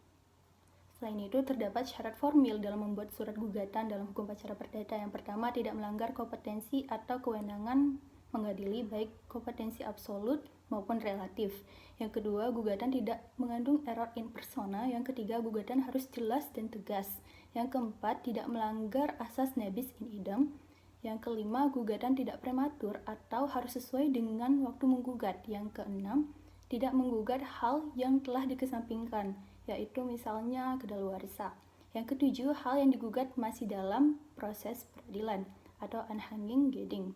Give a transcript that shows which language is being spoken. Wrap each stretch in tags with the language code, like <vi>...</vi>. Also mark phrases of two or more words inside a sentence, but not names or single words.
<id>Selain itu, terdapat syarat formil dalam membuat surat gugatan dalam hukum acara perdata. Yang pertama, tidak melanggar kompetensi atau kewenangan mengadili, baik kompetensi absolut maupun relatif. Yang kedua, gugatan tidak mengandung</id> <la>error in persona.</la> <id>Yang ketiga, gugatan harus jelas dan tegas. Yang keempat, tidak melanggar asas</id> <la>nebis in idem.</la> <id>Yang kelima, gugatan tidak prematur atau harus sesuai dengan waktu menggugat. Yang keenam, tidak menggugat hal yang telah dikesampingkan, yaitu misalnya kedaluarsa. Yang ketujuh, hal yang digugat masih dalam proses peradilan atau</id> <nl>unhanging geding.</nl>